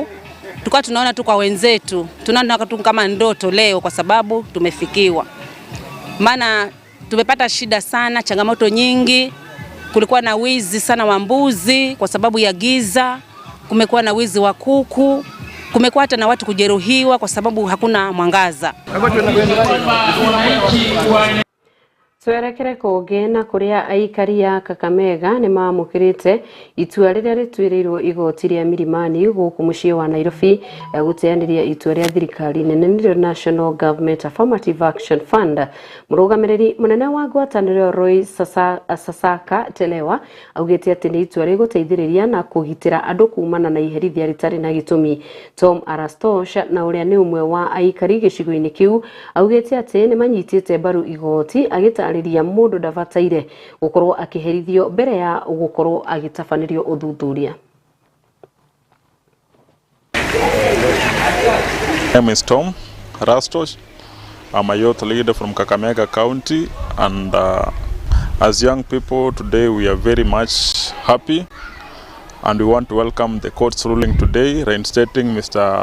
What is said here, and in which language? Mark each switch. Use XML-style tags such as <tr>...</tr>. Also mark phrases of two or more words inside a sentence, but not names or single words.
<sw>Tulikuwa tunaona tu kwa wenzetu, tunaona tu kama ndoto leo kwa sababu tumefikiwa. Maana tumepata shida sana, changamoto nyingi. Kulikuwa na wizi sana wa mbuzi kwa sababu ya giza, kumekuwa na wizi wa kuku, kumekuwa hata na watu kujeruhiwa kwa sababu hakuna mwangaza.</sw> <ki>Twerekere kugena kuria aikari ya Kakamega ni mamukirite itua riria rituirirwo igoti ria Milimani guku mucii wa Nairobi guteaniria itua ria thirikari nene ni National Government Affirmative Action Fund. Murugamiriri munene wa ngwataniro Roy Sasaka Telewa augite ati ni itua riguteithiriria na kugitira andu kumana na iherithia ritari na gitumi. Tom Arastosh na uria ni umwe wa aikari gicigo-ini kiu augite ati ni manyitite baru igoti agita ariria mundu ndabataire gukorwo akiherithio mbere ya gukorwo agitafanirio uthuthuria.</ki> <en>My name is Tom Arastosh. I'm a youth leader from Kakamega County, and as young people today we are very much happy and we want to welcome the court's ruling today reinstating Mr.</en>